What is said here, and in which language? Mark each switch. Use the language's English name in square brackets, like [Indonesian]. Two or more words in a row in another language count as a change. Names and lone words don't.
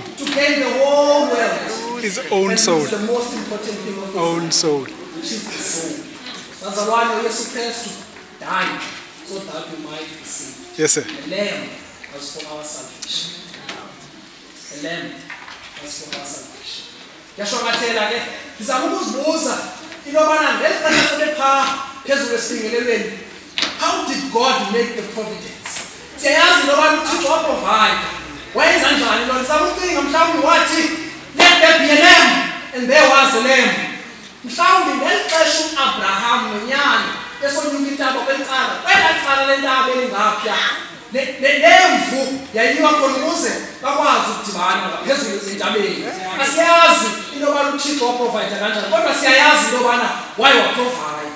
[English] To gain the whole world. His own soul. The most important thing of his Own soul. which is the soul. That's the one who is supposed to die so that we might be saved. Yes, sir. The lamb was for our salvation. The lamb was for our salvation. [Xhosa] Yashongathela ke ngizama ukuzibuza into yobana ngelixesha sebepha phezulu esibingelelweni, [English] how did God make the providence? [Xhosa] Siyayazi into yobana uThixo waprovide. Wayenza njani lo? Ngizama ukucinga mhlawumbi wathi [English] let there be a lamb and there was a lamb. [Xhosa] Mhlawumbi ngelixesha uAbraham nonyana esonyuka intaba kwencala kwelacala lentaba elingapha lemvu yayiwa khona ukuze bakwazi ukudibana ngaphezulu entabeni. Asiyazi into yobana uThixo waprovide kanjani, kodwa siyayazi into yobana why waprovide.